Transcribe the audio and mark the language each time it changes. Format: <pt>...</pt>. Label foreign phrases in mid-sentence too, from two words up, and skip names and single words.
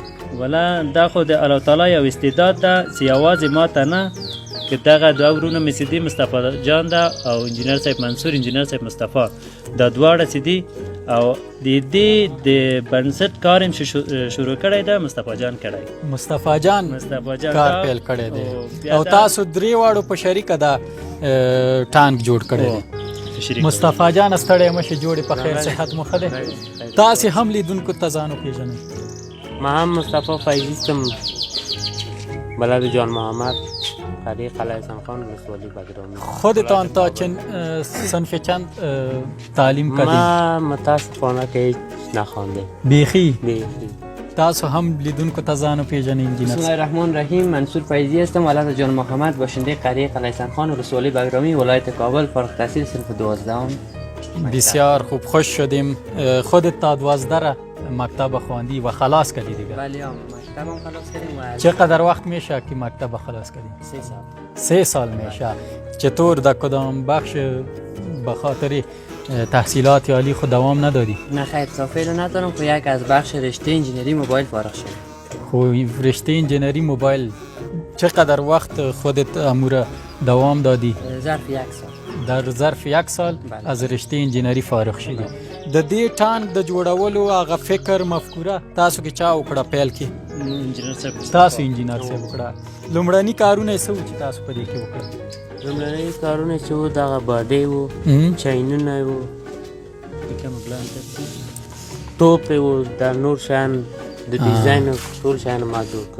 <ps>ولا دا خو د الله تعالی یو استعداد ده چې یوازې ما ته نه، که دغه دوه ورونه مې چې دي، مصطفی جان ده او انجینر صاحب منصور، انجینر صاحب مصطفی، دا دواړه چې دي او د دې د بنسټ کار یې شروع کړی ده مصطفی جان کړی. مصطفی جان کار پیل کړی دی او تاسو درې واړو په شریکه دا ټانک جوړ کړی دی. مصطفی جان ستړی مه شې، جوړې په خیر صحت مو ښه دی. تاسې هم لیدونکو ته ځان وپېژنئ.</ps> <fa>ما هم مصطفی فیضی هستم، بلد جان محمد، قریه قلعه حسن خان، ولسوالی بگرامی. خودتان تا صنف چند تعلیم کردید؟ ما متاسفانه که هیچ نخوانده. بیخی؟ بیخی.</fa> <ps>تاسو هم لیدونکو ته ځان وپېژنئ انجینر.</ps> <ar>بسم الله الرحمن الرحیم.</ar> <fa>منصور فیضی هستم، ولد جان محمد، باشنده قریه قلعه حسن خان، ولسوالی بگرامی، ولایت کابل، فارغ التحصیل، صنف 12. بسیار خوب، خوش شدیم. خودت تا 12 مکتب خواندی و خلاص کردی دیگه؟ بله، مکتبم خلاص کردیم. چقدر وقت میشه که مکتب خلاص کردی؟ 3 سال. 3 سال میشه. چطور در کدام بخش به خاطر تحصیلات عالی خود دوام ندادی؟ نه خیر، تا فعلا ندارم. خب یک از بخش رشته انجینری موبایل فارغ شدم. خب رشته انجینری موبایل چقدر وقت خودت امور دوام دادی؟ ظرف 1 سال. در ظرف 1 سال از رشته انجینری فارغ شدی.</fa> <ps>د دې ټانک د جوړولو هغه فکر مفکوره تاسو کې چا وکړه پیل کې؟ انجینر صاحب. تاسو انجینر صاحب وکړه. لومړني کارونه یې څه وو چې تاسو په دې کې وکړل؟ لومړني کارونه چې وو دغه باډۍ وو، چاینونه وو، توپ وو، د نور شیان د ډیزاین ټول شیان ما جوړ کړ.</ps>